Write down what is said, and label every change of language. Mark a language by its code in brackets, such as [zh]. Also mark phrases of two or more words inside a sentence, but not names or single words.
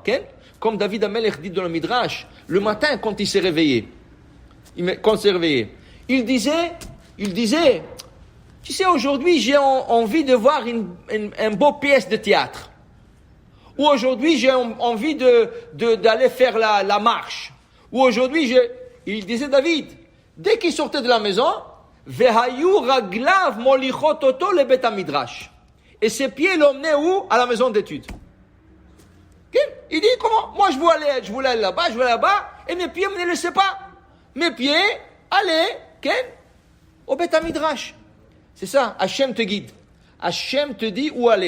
[fr] Comme David Amelech dit dans le Midrash, le matin, quand il s'est réveillé, il disait, tu sais, aujourd'hui, j'ai envie de voir une beau pièce de théâtre. Ou aujourd'hui, j'ai envie d'aller faire la marche. Ou aujourd'hui, il disait David, dès qu'il sortait de la maison, [he] והיו רגליו מוליכות אותו ל בית מדרש. [fr] Et ses pieds l'emmenaient où? À la maison d'études. Il dit, comment? Moi, je voulais aller là-bas, et mes pieds ne me laissaient pas. Mes pieds allaient, au [he] בית מדרש. [fr] C'est ça, Hachem te guide. Hachem te dit où aller.